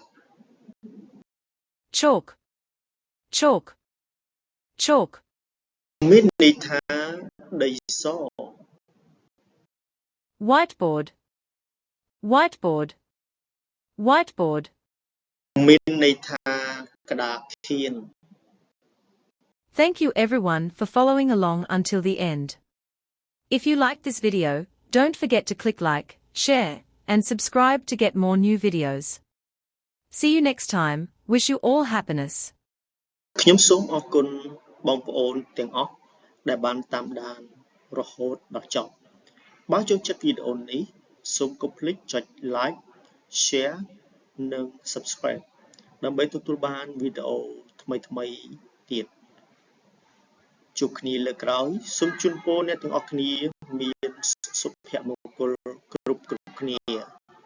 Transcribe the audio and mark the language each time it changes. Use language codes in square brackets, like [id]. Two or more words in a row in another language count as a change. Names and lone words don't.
[en] Chalk. Chalk. Chalk. [km] មានន័យថាដីស [en] Whiteboard. Whiteboard. Whiteboard. [km] មានន័យថាក្តារខៀន [en] Thank you everyone for following along until the end. If you liked this video, don't forget to click like, share, and subscribe to get more new videos. See you next time. Wish you all happiness. [km] ខ្ញុំសូមអរគុណបងប្អូនទាំងអស់ដែលបានតាមដានរហូតដល់ចប់បើចូលចិត្តវីដេអូនេះសូមកុំភ្លេចចុច [en] like, share [km] និង subscribe ដើម្បីទទួលបានវីដេអូថ្មីៗទៀតជួបគ្នាលើកក្រោយសូមជូនពរអ្នកទាំងអស់គ្នាមានសុភមង្គលគ្រប់គ្នា